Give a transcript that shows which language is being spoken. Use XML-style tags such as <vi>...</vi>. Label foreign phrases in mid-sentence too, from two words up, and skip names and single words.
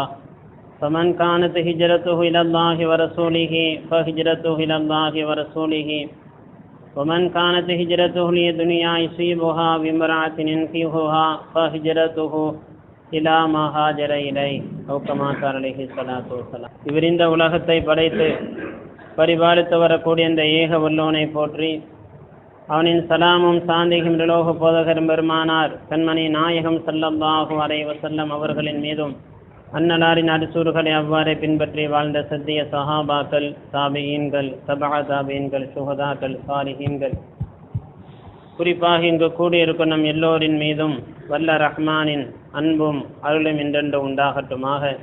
<ar>فمن كانت هجرته إلى الله ورسوله فهجرته إلى الله ورسوله ومن كانت هجرته لدنيا يصيبها بامرأة ينكحها فهجرته إلى ما هاجر إليه أو كما قال عليه الصلاة والسلام.</ar> <ta>இவரிந்த உலகத்தை படைத்து பரிபாலித்து வரக்கூடிய இந்த ஏக வல்லோனை போற்றி அவனின் சலாமும் சாந்தியும் நிலோக போதகரும் பெருமானார் கண்மணி நாயகம்</ta> <ar>صلى الله عليه وسلم</ar> <ta>அவர்களின் மீதும் அன்னலாரின் அடிசூறுகளை அவ்வாறே பின்பற்றி வாழ்ந்த சத்திய சஹாபாக்கள், தாபியீன்கள், தபா தாபியீன்கள், சுஹதாக்கள், சாலிஹீன்கள், குறிப்பாக இங்கு கூடியிருக்கும் நம் எல்லோரின் மீதும் வல்ல ரஹ்மானின் அன்பும் அருளும் என்றென்று உண்டாகட்டுமாக.</ta>